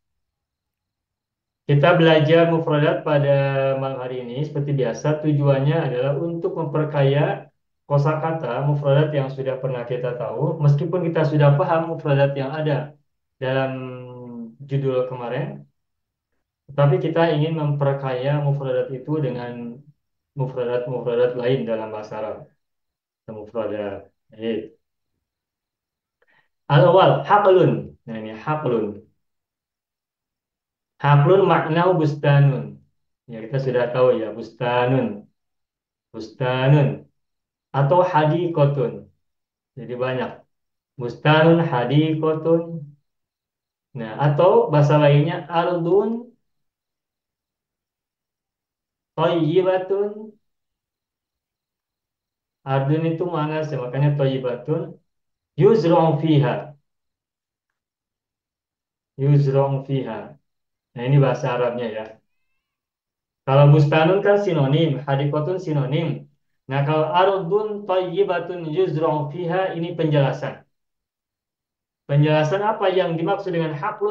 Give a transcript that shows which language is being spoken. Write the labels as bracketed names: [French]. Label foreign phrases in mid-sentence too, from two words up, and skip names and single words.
[Indonesian] Kita belajar mufradat pada malam hari ini seperti biasa, tujuannya adalah untuk memperkaya kosakata mufradat yang sudah pernah kita tahu, meskipun kita sudah paham mufradat yang ada dalam judul kemarin, tapi kita ingin memperkaya mufradat itu dengan mufradat-mufradat lain dalam bahasa Arab. Mufradat. [Arabic] Al-awwal haqlun. [Indonesian] Nah, ini haqlun. [Arabic] Haqlun makna bustanun. [Indonesian] Ya, kita sudah tahu ya, bustanun. Bustanun atau hadiqatun. Jadi banyak. Bustanun, hadiqatun. Nah, atau bahasa lainnya [Arabic] ardun thayyibatun. [Indonesian] Ardun itu mana sih? [Arabic] Makanya thayyibatun yuzra'u fiha. Yuzra'u fiha. [Indonesian] Nah, ini bahasa Arabnya ya. Kalau bustanun kan sinonim, hadiqatun sinonim. Nah, kalau [Arabic] ardun thayyibatun yuzra'u fiha [Indonesian] ini penjelasan. Penjelasan apa yang dimaksud dengan haklun?